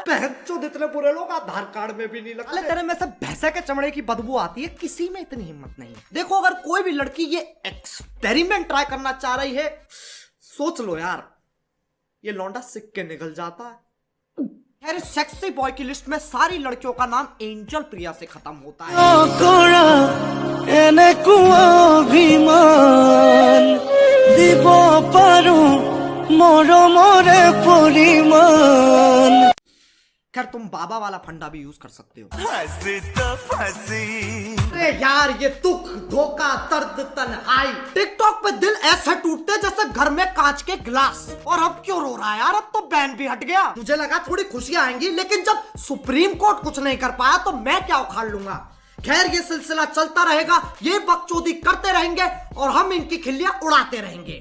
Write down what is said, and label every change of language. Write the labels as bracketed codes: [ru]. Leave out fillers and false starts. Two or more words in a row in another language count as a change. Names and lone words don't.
[hi] बहनचोद इतने बुरे लोग आधार कार्ड में भी नहीं लगते। अरे तेरे में से भैंसे के चमड़े की बदबू आती है, किसी में इतनी हिम्मत नहीं है। देखो अगर कोई भी लड़की ये एक्सपेरिमेंट ट्राई करना चाह रही है, सोच लो यार, ये लौंडा सिक के निकल जाता है। यार सेक्सी बॉय की लिस्ट में सारी लड़कियों का नाम एंजल प्रिया से खत्म होता है। [as] এনেকুৱা অভিমান দিব পাৰো মৰমৰে পৰিমাণ। [hi] खैर तुम बाबा वाला फंडा भी यूज कर सकते हो। [en] Fuzzy the fuzzy. [hi] अरे यार ये दुख धोखा दर्द तन्हाई, टिकटॉक पे दिल ऐसे टूटते जैसे घर में कांच के गिलास। और अब क्यों रो रहा है यार, अब तो बैन भी हट गया। मुझे लगा थोड़ी खुशियां आएंगी, लेकिन जब सुप्रीम कोर्ट कुछ नहीं कर पाया तो मैं क्या उखाड़ लूंगा। खैर ये सिलसिला चलता रहेगा, ये बकचोदी करते रहेंगे और हम इनकी खिल्लियां उड़ाते रहेंगे।